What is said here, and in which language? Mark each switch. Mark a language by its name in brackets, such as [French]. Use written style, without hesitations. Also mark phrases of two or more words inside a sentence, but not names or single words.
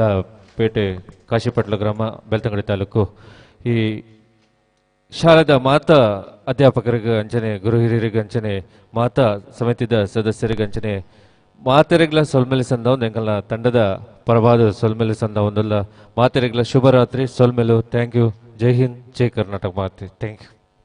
[Tulu] ಪೇಟೆ ಕಾಶಿಪಟ್ಲ ಗ್ರಾಮ ಬೆಳ್ತಂಗಡಿ ತಾಲೂಕು ಈ ಶಾಲೆದ ಮಾತಾ ಅಧ್ಯಾಪಕರಿಗೆ ಅಂಚನೆ ಗುರು ಹಿರಿಯರಿಗೆ ಅಂಚನೆ ಮಾತಾ ಸಮಿತಿದ ಸದಸ್ಯರಿಗೆ ಅಂಚನೆ ಮಾತೆರೆಗ್ಲ ಸೊಲ್ಮೆಲೆ ಸಂದ ಒಂದು ಎಂಕಲ್ನ ತಂಡದ ಪರವಾದ ಸೊಲ್ಮೆಲೆ ಸಂದ ಒಂದಲ್ಲ ಮಾತೆರೆಗ್ಲ ಶುಭರಾತ್ರಿ ಸೊಲ್ಮೆಲು [English] Thank you [Tulu] ಜೈ ಹಿಂದ್ ಜೈ ಕರ್ನಾಟಕ ಮಾತೆ [English] Thank you